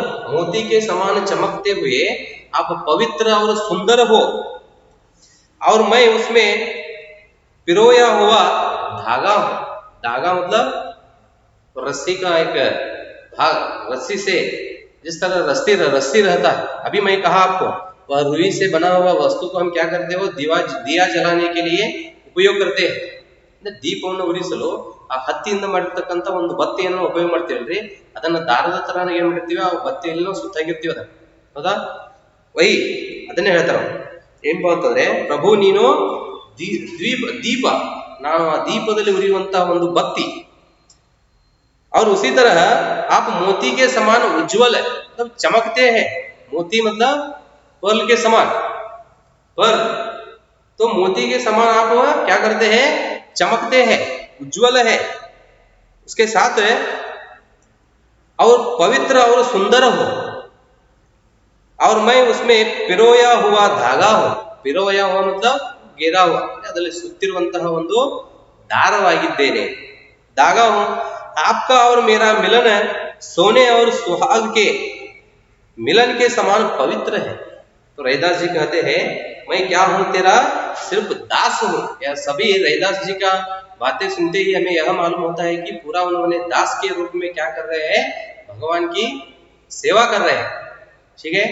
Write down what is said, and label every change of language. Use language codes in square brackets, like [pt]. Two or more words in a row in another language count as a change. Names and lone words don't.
[hi] मोती के समान चमकते हुए आप पवित्र और सुंदर हो, और मैं उसमें पिरोया हुआ धागा हूं। धागा मतलब रस्सी का एक भाग, रस्सी से जिस तरह रस्सी रहता है। अभी मैं कहा आपको वह रुई से बना हुआ वस्तु को हम क्या करते हैं, वो दिया जलाने के लिए उपयोग करते हैं। [kn] ದೀಪವನ್ನು ಉರಿಸಲು ಆ ಹತ್ತಿಯಿಂದ ಮಾಡಿರ್ತಕ್ಕಂಥ ಒಂದು ಬತ್ತಿಯನ್ನು ಉಪಯೋಗ ಮಾಡ್ತೀವಲ್ರಿ, ಅದನ್ನ ದಾರದ ತರ ಏನ್ ಮಾಡಿರ್ತೀವಿ, ಆ ಬತ್ತಿಯಲ್ಲಿ ನಾವು ಸುತ್ತಾಗಿರ್ತೀವಿ ಅದನ್ನ, ಹೌದಾ, ವೈ ಅದನ್ನೇ ಹೇಳ್ತಾರ ಏನಪ್ಪಾ ಅಂತಂದ್ರೆ, ಪ್ರಭು ನೀನು ದೀಪ, ನಾನು ಆ ದೀಪದಲ್ಲಿ ಉರಿಯುವಂತಹ ಒಂದು ಬತ್ತಿ। [hi] और उसी तरह आप मोती के समान उज्जवल है, मतलब चमकते हैं। मोती मतलब पर्ल के समान, पर्ल तो मोती के समान आप क्या करते हैं, चमकते हैं, उज्जवल है। उसके साथ और पवित्र और सुंदर हो, और मैं उसमें पिरोया हुआ धागा हूं। पिरोया हुआ मतलब ಗೆರಾ हुआ, [kn] ಅದರಲ್ಲಿ ಸುತ್ತಿರುವಂತಹ ಒಂದು ದಾರವಾಗಿದ್ದೇನೆ, [hi] धागा हूं। आपका और मेरा मिलन सोने और सुहाग के मिलन के समान पवित्र है। तो रैदास जी कहते हैं मैं क्या हूं, तेरा सिर्फ दास हूं। यह सभी रैदास जी का बातें सुनते ही हमें यह मालूम होता है कि पूरा उन्होंने दास के रूप में क्या कर रहे हैं, भगवान की सेवा कर रहे हैं, ठीक है।